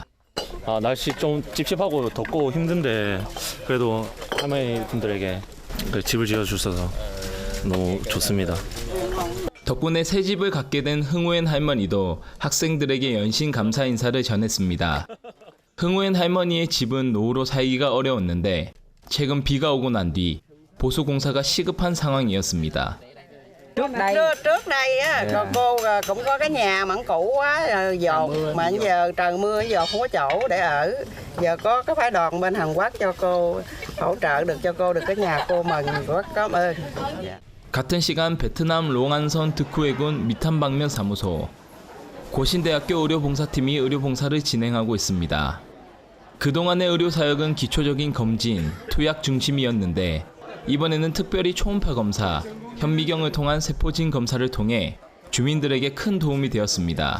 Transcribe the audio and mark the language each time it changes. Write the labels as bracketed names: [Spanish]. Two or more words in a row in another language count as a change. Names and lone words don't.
[Korean] 날씨 좀 찝찝하고 덥고 힘든데 그래도 할머니 분들에게 집을 지어주셔서 너무 좋습니다. 덕분에 새 집을 갖게 된 흥우엔 할머니도 학생들에게 연신 감사 인사를 전했습니다. 흥우엔 할머니의 집은 노후로 살기가 어려웠는데 최근 bi가 오고 난 뒤 보수 공사가 시급한 상황이었습니다. [Vietnamese] Trước đây á, cô cũng có cái nhà mà cũ quá dột mà giờ trời mưa giờ không có chỗ để ở. Giờ có cái phái đoàn bên Hàn Quốc cho cô hỗ trợ được cho cô, được cái nhà cô mừng, rất cảm ơn. [Korean] 같은 시간 베트남 롱안성 득후해군 미탄방면 사무소. 고신대학교 의료봉사팀이 의료봉사를 진행하고 있습니다. 그동안의 의료사역은 기초적인 검진, 투약 중심이었는데 이번에는 특별히 초음파 검사, 현미경을 통한 세포진 검사를 통해 주민들에게 큰 도움이 되었습니다.